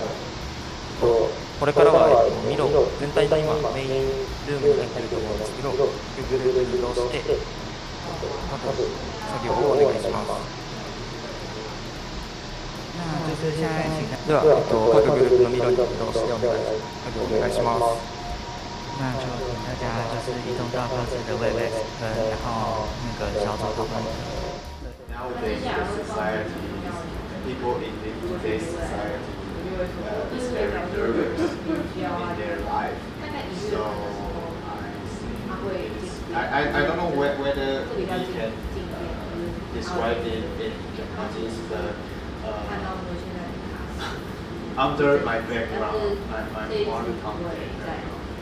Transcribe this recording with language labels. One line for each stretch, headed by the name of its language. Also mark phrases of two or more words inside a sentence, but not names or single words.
Japanese: これからはミロ全体の今メインルームに入っていると思うんですけど、グループに移動して作業をお願いします。では、各グループのミロに移動して作業をお願いします。
Chinese: 那就请大家就是移动到各自的 Webex 然后那个小组讨论。
English: Nowadays, the society, people in today's society is very nervous in their life. So I don't know whether we can describe it in Japanese, but under my background, my mother tongue background.